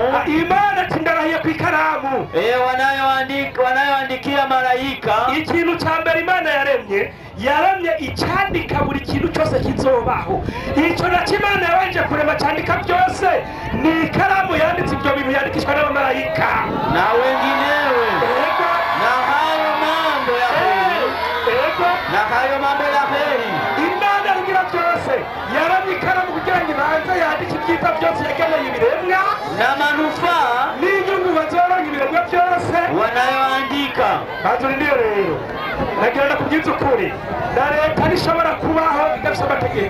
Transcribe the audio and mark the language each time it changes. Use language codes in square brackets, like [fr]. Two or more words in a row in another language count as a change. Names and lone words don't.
[rn] Imana ati ndarahiye ku ikaramu [sw] wanayoandikia malaika. [rn] ikintu ca mbere Imana yaremye icandika buri kintu cyose kizobaho. Ico naco Imana yabanje kurema candika byose ni ikaramu yanditse ibyo bintu yandikishwa n'abamarayika [sw] na wenginewe na hayo mambo ya heri. [rn] Imana rugira byose yaremye ikaramu kugira ngo ibanze yandike ibyita byose yageneye ibiremwa n'amanufaa n'inyungu bazoronka ibiremwa byose [sw] wanayoandika. [rn] bazurindire rero nagenda kubyiza ukuri na leta nishobora kubaho idafite amategeko